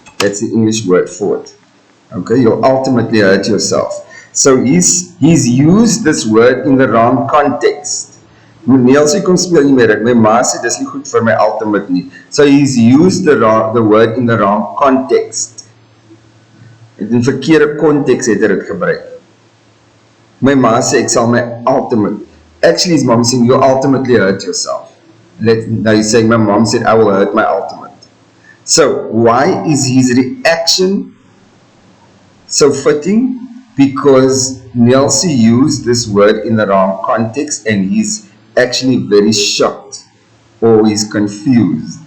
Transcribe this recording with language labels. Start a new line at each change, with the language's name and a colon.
English: That's the English word for it. Okay, you'll ultimately hurt yourself. So he's used this word in the wrong context.
Afrikaans: Nielsie kom speel nie meer, my ma sê dis nie goed vir my ultimate nie.
English: So he's used the word in the wrong context.
Afrikaans: In verkeerde konteks het hy dit gebruik. My ma sê ek sal my ultimate.
English: Actually his mom saying you ultimately hurt yourself. Now he's saying my mom said I will hurt my ultimate. So why is his reaction so fitting? Because Nielsie used this word in the wrong context and he's actually very shocked or he's confused.